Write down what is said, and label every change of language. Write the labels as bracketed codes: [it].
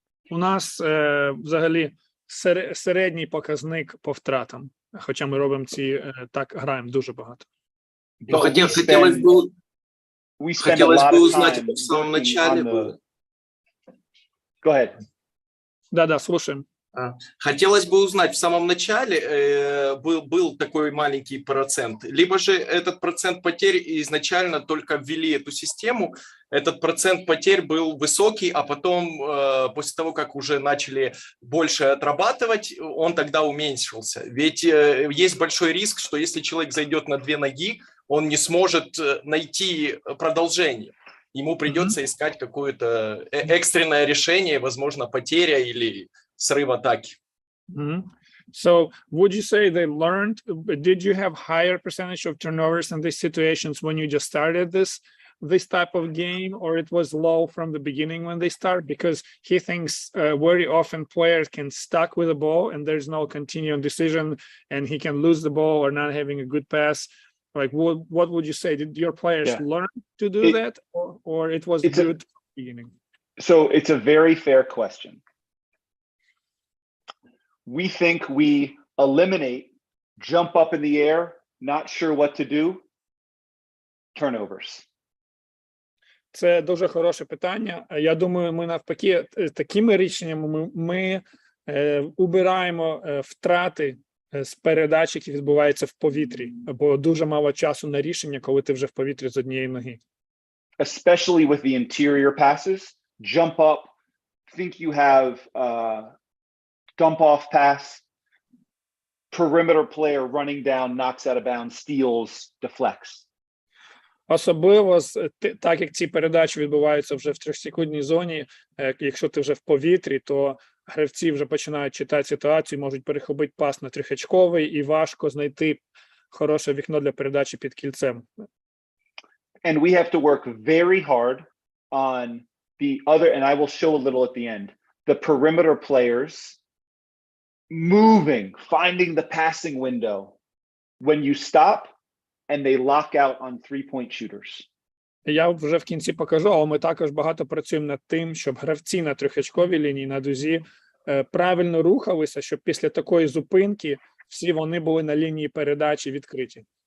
[uk] У нас взагалі середній показник по втратам, хоча ми робимо так граємо дуже багато. [ru] Хотелось бы узнать в самом начале. [en] Go ahead. [ru] Да, слушаем. Хотелось бы узнать, в самом начале был такой маленький процент, либо же этот процент потерь изначально только ввели эту систему, этот процент потерь был высокий, а потом, после того, как уже начали больше отрабатывать, он тогда уменьшился. Ведь есть большой риск, что если человек зайдет на 2 ноги, он не сможет найти продолжение. Ему придется искать какое-то экстренное решение, возможно, потеря или срыв атаки. [en] So, would you say they learned? Did you have higher percentage of turnovers in these situations when you just started this type of game, or it was low from the beginning when they start? Because he thinks very often players can stuck with the ball and there's no continuing decision, and he can lose the ball or not having a good pass. Like, what would you say? Did your players learn to do that, or it was good from the beginning? So it's a very fair question. We think we eliminate jump up in the air, not sure what to do, turnovers. [uk] Це дуже хороше питання. Я думаю, ми навпаки такими рішеннями ми убираємо втрати з передач, які відбуваються в повітрі, бо дуже мало часу на рішення, коли ти вже в повітрі з однієї ноги. [en] Especially with the interior passes, jump up, think you have dump off pass, perimeter player running down, knocks out of bounds, steals, deflects. [uk] Особливо, так як ці передачі відбуваються вже в 3-секундній зоні, якщо ти вже в повітрі, то гравці вже починають читати ситуацію, можуть перехопити пас на 3-очковий і важко знайти хороше вікно для передачі під кільцем. [en] And we have to work very hard on the other, and I will show a little at the end, the perimeter players moving, finding the passing window when you stop and they lock out on 3-point shooters. [uk] Я вже в кінці покажу, але ми також багато працюємо над тим, щоб гравці на 3-очковій лінії, на дузі, правильно рухалися, щоб після такої зупинки всі вони були на лінії передачі відкриті.